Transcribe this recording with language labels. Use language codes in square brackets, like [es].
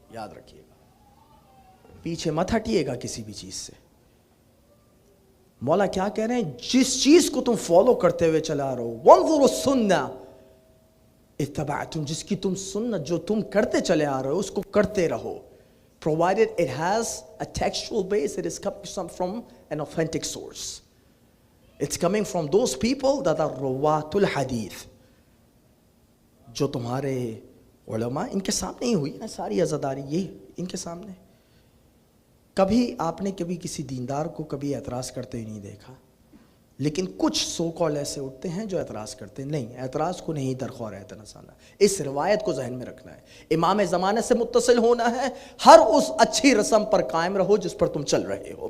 [ur] یاد رکھیے گا، پیچھے مت ہٹیے گا کسی بھی چیز سے. مولا کیا کہہ رہے ہیں؟ جس چیز کو تم فالو کرتے ہوئے چلا رہو، [ar] وانظروا السنہ اتبعتم. [ur] جس کی تم سنت جو تم کرتے چلے آ رہے ہو اس کو کرتے رہو. [en] provided it has a textual base, it is coming from an authentic source. It's coming from those people that are رواة الحدیث. [ur] جو تمہارے علماء، ان کے سامنے ہی ہوئی نا ساری عزاداری، یہ ان کے سامنے. کبھی آپ نے کبھی کسی دیندار کو کبھی اعتراض کرتے ہی نہیں دیکھا، لیکن کچھ سو کال ایسے اٹھتے ہیں جو اعتراض کرتے ہیں. نہیں، اعتراض کو نہیں درخواہ رہتا نسانہ. اس روایت کو ذہن میں رکھنا ہے، امام زمانے سے متصل ہونا ہے، ہر اس اچھی رسم پر قائم رہو جس پر تم چل رہے ہو.